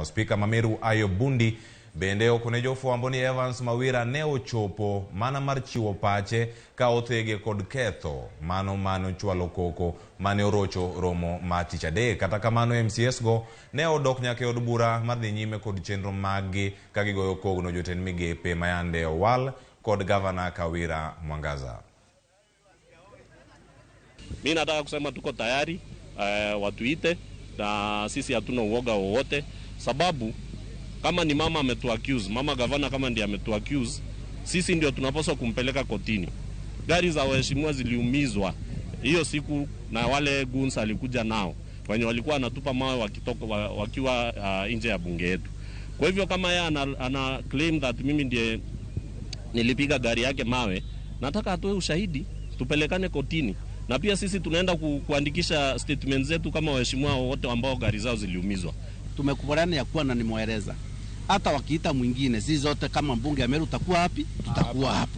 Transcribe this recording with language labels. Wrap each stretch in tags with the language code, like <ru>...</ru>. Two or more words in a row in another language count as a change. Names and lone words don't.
<luo>Spika ma Meru Ayo Bundi bende okone jofwambo ni Evans Mawira ne ochopo mana mar chiwo pache ka othege kod ketho mano chwalo koko mane orocho romo ma tich adek. Kata kamano MCS go ne odok nyaka od bura mar dhi nyime kod chenro maggi ka gigoyo kogno jotend migepe mayande owal kod gavana Kawira Mwangaza.</luo> <sw>Mimi nataka kusema tuko tayari watuite na sisi hatuna uoga wowote, sababu kama ni mama ametuaccuse, mama gavana kama ndiye ametuaccuse, sisi ndio tunapaswa kumpeleka kotini. Gari za waheshimiwa ziliumizwa hiyo siku na wale guns alikuja nao wenye walikuwa anatupa mawe wakiwa nje ya bunge yetu. Kwa hivyo kama yeye ana</sw> <en>claim that</en> <sw>mimi ndiye nilipiga gari yake mawe, nataka atoe ushahidi tupelekane kotini. Na pia sisi tunaenda kuandikisha statement zetu kama waheshimiwa wote ambao gari zao ziliumizwa. Tumekubaliana ya kuwa na nimweleza. Hata wakiita mwingine, sisi zote kama mbunge ya Meru tutakuwa hapi, tutakuwa hapo.</sw>